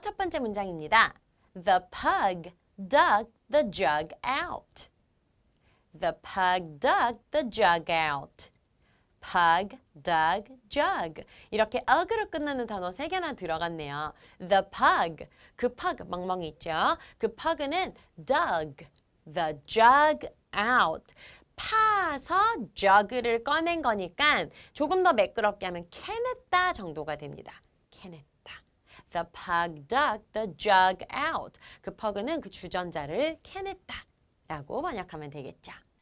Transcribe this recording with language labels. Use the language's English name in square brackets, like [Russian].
[Korean] 첫 번째 문장입니다. [English] The pug dug the jug out. The pug dug the jug out. pug, dug, jug. [Korean] 이렇게 ug으로 끝나는 단어 3개나 들어갔네요. [English] The pug, [Korean] 그 pug, 멍멍이 있죠? [English] 그 pug는 dug the jug out. [Korean] 파서 jug를 꺼낸 거니까 조금 더 매끄럽게 하면 캐냈다 정도가 됩니다. 캐냈다. [English] The pug dug the jug out. [Korean] 그 pug는 그 주전자를 캐냈다 라고 번역하면 되겠죠.